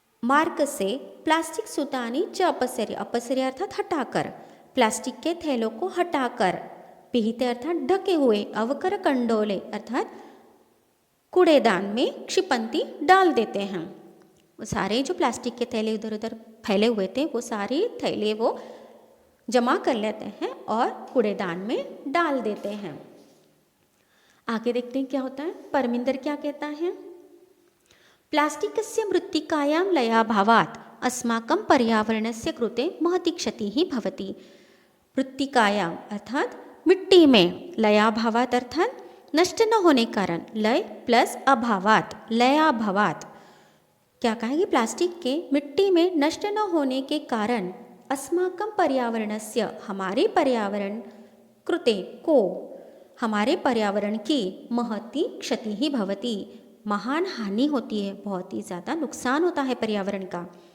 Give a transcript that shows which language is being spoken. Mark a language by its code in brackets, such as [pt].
[hi] मार्ग से प्लास्टिक सूतानी च अपसर्य, अपसर्य अर्थात हटाकर, प्लास्टिक के थैलों को हटाकर, पिहिते अर्थात ढके हुए, अवकर कंडोले अर्थात कूड़ेदान में क्षिपंती डाल देते हैं। वो सारे जो प्लास्टिक के थैले इधर उधर फैले हुए थे वो सारे थैले वो जमा कर लेते हैं और कूड़ेदान में डाल देते हैं। आगे देखते हैं क्या होता है। परमिंदर क्या कहता है। [sa] प्लास्टिकस्य मृत्तिकायां लयाभावात् अस्माकं पर्यावरणस्य कृते महती क्षतिः भवति। [hi] मृत्तिकायां अर्थात मिट्टी में, लयाभावात् अर्थात नष्ट न होने कारण, लय प्लस अभावात्, लयाभावात् क्या कहेंगे, प्लास्टिक के मिट्टी में नष्ट न होने के कारण अस्माकं पर्यावरणस्य हमारे पर्यावरण कृते को, हमारे पर्यावरण की महती क्षति ही भवति, महान हानि होती है, बहुत ही ज़्यादा नुकसान होता है पर्यावरण का।